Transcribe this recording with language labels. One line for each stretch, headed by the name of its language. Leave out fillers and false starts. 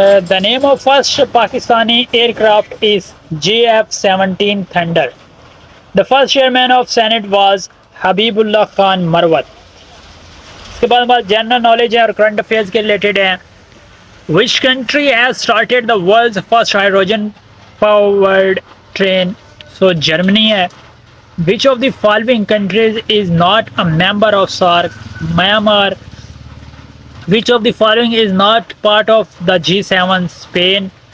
English: The name of first Pakistani aircraft is JF-17 Thunder. The first chairman of Senate was Habibullah Khan Marwat.
Urdu: اس کے بعد ہمارا general knowledge ہے اور current affairs کے related ہیں.
English: Which country has started the world's first hydrogen powered train. So Germany hai. Which of the following countries is not a member of SARC? Myanmar. Which of the following is not part of the G7? Spain.